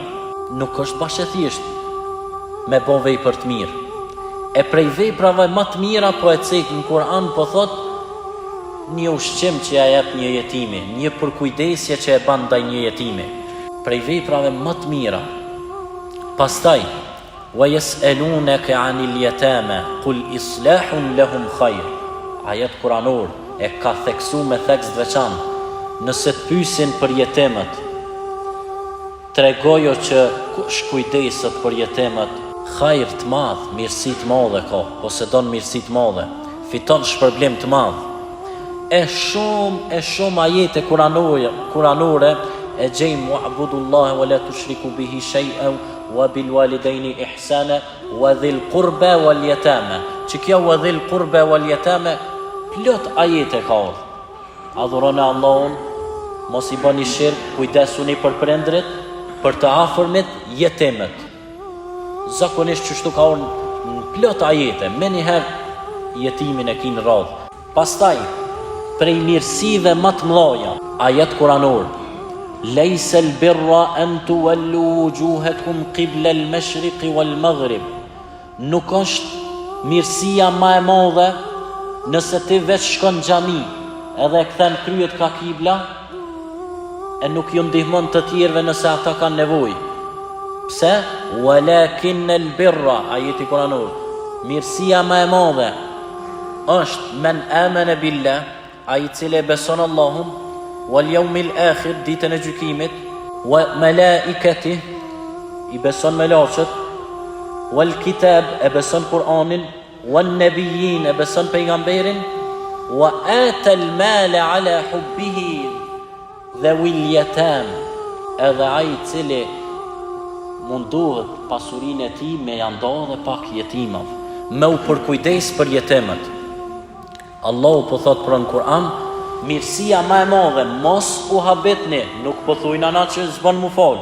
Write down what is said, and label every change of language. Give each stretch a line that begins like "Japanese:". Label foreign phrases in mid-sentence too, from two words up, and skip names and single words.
Albanian: Nuk është bashkë e thjesht me bo vepra të mirë. E prej veprave më të mira po e cek në Kur'an, po thot një ushqim që ja jep një jetimi, një përkujdesje që e ban ndaj një jetimi. Prej veprave më të mira. Pastaj
Arabic: ويسألونك عن اليتامى قل إصلاح لهم خير
Albanian: ajet kuranor e ka theksu me theks të veçantë. Nëse të pyesin për jetemet, tregojo që kush kujdeset për jetemet, hajër të madh, mirësi të madhe ka, posedon mirësi të madhe, fiton shpërblim të madh. E shumë ajete kuranore e gjejmë
Arabic: واعبدوا الله ولا تشركوا به شيئا وبالوالدين إحسانا وبذي القربى واليتامى.
Albanian: Që kjo
Arabic: وبذي القربى واليتامى
Albanian: plot ajete ka ardhur. Adhuroni Allahun, mos i bëni shirk, kujdesuni për prindrit, për të afërmit, jetemet. Zakonisht çështu ka ardhur në plot ajete, me njëherë jetimin e kinë radhë. Pastaj, prej mirësive më të mëdha, ajet kuranor,
Arabic: ليس البر أن تولوا وجوهكم قبل المشرق والمغرب.
Albanian: Nuk është mirësia më e madhe nëse ti veç shkon në xhami edhe e kthen kryet ka kibla e nuk ju ndihmon të tjerëve nëse ata kanë nevojë. Pse?
Arabic: ولكن البر,
Albanian: ajeti kuranor, mirësia më e madhe është
Arabic: من آمن بالله,
Albanian: ai i cili beson Allahun,
Arabic: واليوم الآخر,
Albanian: ditën e gjykimit,
Arabic: وملائكته,
Albanian: i beson melaqet,
Arabic: والكتاب,
Albanian: e beson Kur'anin,
Arabic: والنبيين,
Albanian: e beson pejgamberin,
Arabic: وآتى المال على حبه ذوي اليتامى,
Albanian: edhe ai i cili mundohet pasurinë e tij me ja nda dhe pak jetimave, me u përkujdes për jetemet. Allahu po thot për në Kur'an, mirësia më e madhe, mos u habetni, nuk po thujnë ana që s'bën mu fal.